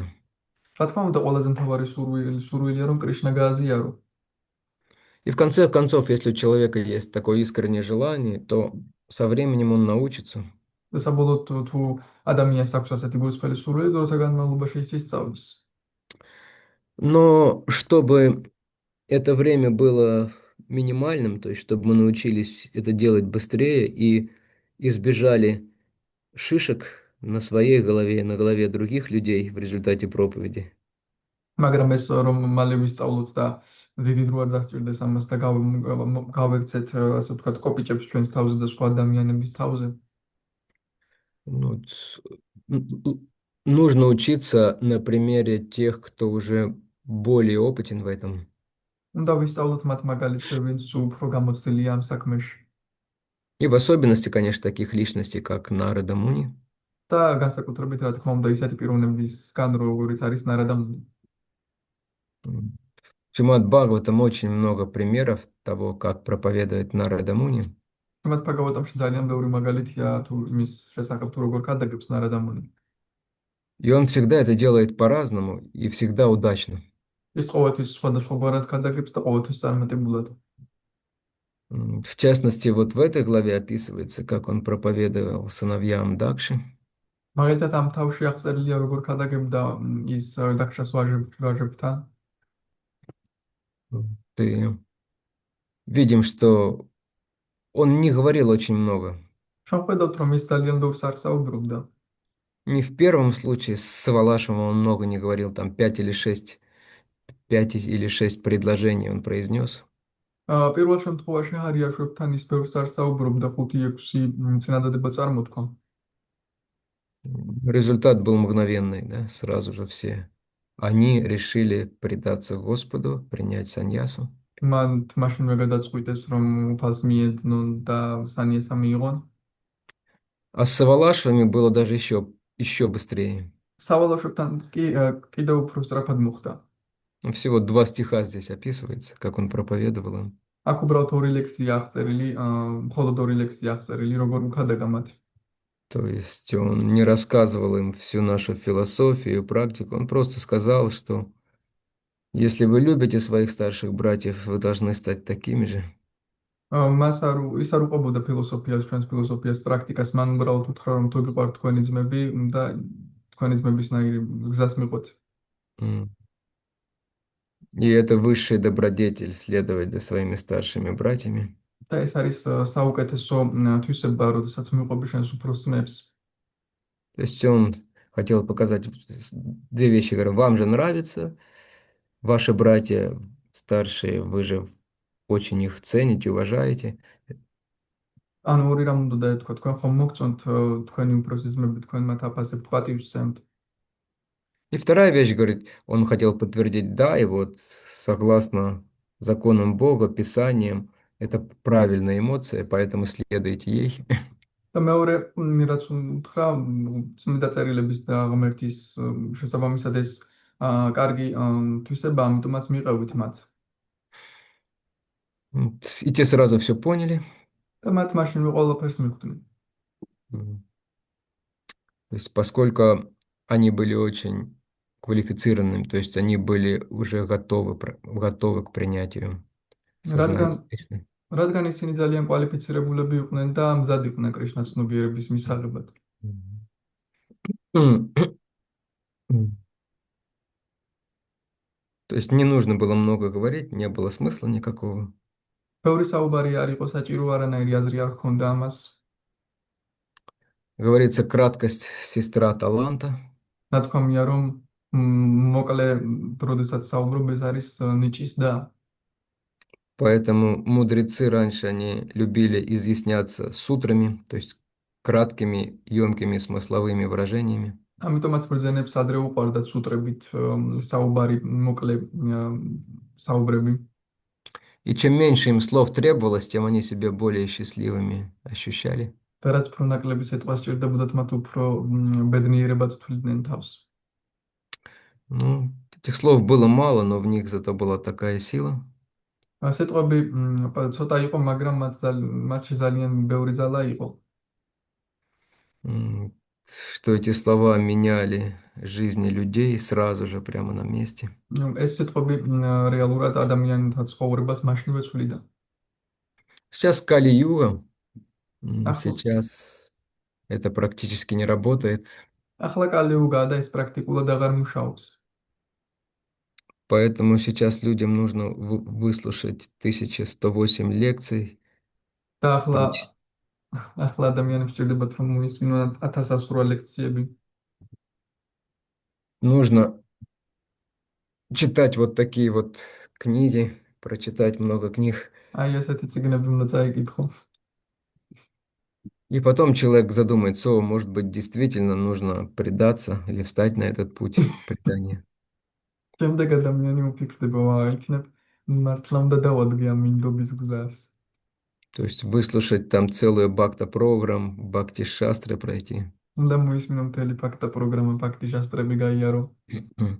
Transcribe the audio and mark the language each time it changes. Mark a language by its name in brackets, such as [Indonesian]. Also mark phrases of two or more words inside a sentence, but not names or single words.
[Georgian] რა თქმა უნდა, ყველაზე მთავარი სურვილია, რომ კრიშნა გააზიარო. [Russian] И в конце концов, если у человека есть такое искреннее желание, то со временем он научится. [Georgian] და საბოლოოდ თუ ადამიანს აქვს ასეთი გულწრფელი სურვილი, დროთა განმავლობაში ის ისწავლის. [Russian] Но чтобы это время было минимальным, то есть чтобы мы научились это делать быстрее и избежали шишек на своей голове и на голове других людей в результате проповеди. [Georgian] მაგრამ ეს რომ მალე ვისწავლოთ და დიდი დრო არ დასჭირდეს ამას და გავექცეთ, ასე ვთქვათ, კოპიჭებს ჩვენს თავზე და სხვა ადამიანების თავზე. [Russian] Ну, нужно учиться на примере тех, кто уже более опытен в этом. [Georgian] უნდა ვისწავლოთ მათ მაგალითზე, ვინც უფრო გამოცდილია ამ საქმეში. [Russian] И в особенности, конечно, таких личностей, как Нарада Муни. [Georgian] და განსაკუთრებით, რა თქმა უნდა, ისეთი პიროვნებისგან, როგორიც არის ნარადა მუნი. [Russian] В Шримад Бхагаватам очень много примеров того, как проповедует Нарада Муни. [Georgian] შემად ფაგავატამში ძალიან ბევრი მაგალითია თუ იმის შესახებ, თუ როგორ გადაგებს ნარადა მუნი. [Russian] И он всегда это делает по-разному и всегда удачно. [Georgian] ის ყოველთვის სხვადასხვაგვარად გადაგებს და ყოველთვის წარმატებულად. [Russian] В частности, вот в этой главе описывается, как он проповедовал сыновьям Дакши. [Georgian] მაგალითად, ამ თავში აღწერილია, როგორ გადაგებდა ის დაქშას ვაჟებთან. [Russian] И видим, что он не говорил очень много. [Georgian] ჩვენ ხედავთ, რომ ის ძალიან ბევრს არ საუბრობდა. [Russian] Не в первом случае с Савалашем он много не говорил, там пять или шесть предложений он произнес. [Georgian] პირველ შემთხვევაში ჰარიაშვებთან ის ბევრს არ საუბრობდა, 5-6 წინადადება წარმოთქვა. [Russian] Результат был мгновенный, да, сразу же все. Они решили предаться Господу, принять саньясу. [Georgian] მან მაშინვე გადაწყვიტეს, რომ უფალს მიედნონ და სანიესა მიიღონ. [Russian] А с Савалашвами было даже еще быстрее. [Georgian] სავალოშებთან კი კიდევ უფრო სწრაფად მოხდა. [Russian] Всего 2 стиха здесь описывается, как он проповедовал им. [Georgian] აქ უბრალოდ ორი ლექსია აღწერილი, მხოლოდ ორი ლექსია აღწერილი, როგორ უხადა მათ. [Russian] То есть он не рассказывал им всю нашу философию, практику, он просто сказал, что если вы любите своих старших братьев, вы должны стать такими же. [Georgian] მას ის არ უყვებოდა ფილოსოფიას, ჩვენს ფილოსოფიას, პრაქტიკას, მან უბრალოდ უთხრა, რომ თუ გიყვართ თქვენი ძმები და თქვენი ძმებისნაირი გზას მიყვეთ. М. [Russian] И это высший добродетель следовать за своими старшими братьями. [Georgian] და ეს არის საუკეთესო თვისება, როდესაც მიყვები შენს უფროს ძმებს. [Russian] То есть он хотел показать 2 вещи. Говорю, вам же нравится, ваши братья старшие, вы же очень их цените, уважаете. [Georgian] ანუ ორი რამ უნდა დაეთქვა, თქვენ ხომ მოგწონთ თქვენი უფროსი ძმები, თქვენ მათ აფასებთ, პატივს სცემთ. [Russian] И вторая вещь, говорит, он хотел подтвердить, да, и вот согласно законам Бога, Писаниям, это правильная эмоция, поэтому следуйте ей. [Georgian] და მეორე რაც უთხრა, წმინდა წერილების და ღმერთის შესაბამისად ეს კარგი თვისება, ამიტომაც მიყევით მათ. [Russian] И те сразу все поняли. [Georgian] და მათ მაშინვე ყველაფერს მიხვდნენ. М. [Russian] То есть поскольку они были очень квалифицированными, то есть они были уже готовы, готовы к принятию [Georgian] რადგან [Russian] сознания Кришны. [Georgian] რადგან ისინი ძალიან კვალიფიცირებულები იყვნენ და მზად იყვნენ კრიშნას ცნობიერების მისაღებად. Мгм. М. М. [Russian] То есть не нужно было много говорить, не было смысла никакого. [Georgian] ბევრი საუბარი არ იყო საჭირო, არანაირი აზრი არ ჰქონდა ამას. [Russian] Говорится, краткость сестра таланта, [Georgian] ნათქვამია რომ მოკლე როდესაც საუბრობ ეს არის ნიჭის და [Russian] поэтому мудрецы раньше они любили изъясняться сутрами, то есть краткими, емкими смысловыми выражениями. [Georgian] ამიტომაც ბრძენებს ადრე უყვარდათ სუტრებით საუბარი მოკლე საუბრები. [Russian] И чем меньше им слов требовалось, тем они себя более счастливыми ощущали. [Georgian] და რაც უფრო ნაკლები სიტყვა სჭირდებოდათ, მათ უფრო ბედნიერებად თვლიდნენ თავს. [Russian] Ну, этих слов было мало, но в них зато была такая сила. [Georgian] სიტყვები ცოტა იყო, მაგრამ მათში ძალიან ბევრი ძალა იყო. [Russian] М, Что эти слова меняли жизни людей сразу же, прямо на месте. [Georgian] ეს სიტყვები რეალურად ადამიანთა ცხოვრებას მაშინვე ცვლიდა. [Russian] Сейчас Кали-Юга, [Georgian] ახლა [Russian] сейчас это практически не работает, [Georgian] ახლა კალიუგაა და ეს პრაქტიკულად აღარ მუშაობს. [Russian] поэтому сейчас людям нужно выслушать 1108 лекций, [Georgian] და ახლა [Russian] проч- [Georgian] ახლა ადამიანებს სჭირდებათ რომ მოისმინონ 1008 ლექციები. [Russian] нужно читать вот такие вот книги, прочитать много книг. [Georgian] აი ესეთი წიგნები უნდა წაიკითხო. [Russian] И потом человек задумается, о, может быть, действительно нужно предаться или встать на этот путь предания. [Georgian] შემდეგ ადამიანი უფიქრდება, იქნებ მართლა უნდა დავადგე ამ მინდობის გზას. [Russian] То есть выслушать там целую бхакта-программ, бхакти-шастры пройти. [Georgian] უნდა მოისმინო მთელი ფაქტა პროგრამა, ფაქტი შასტრები გაიარო. Мгм.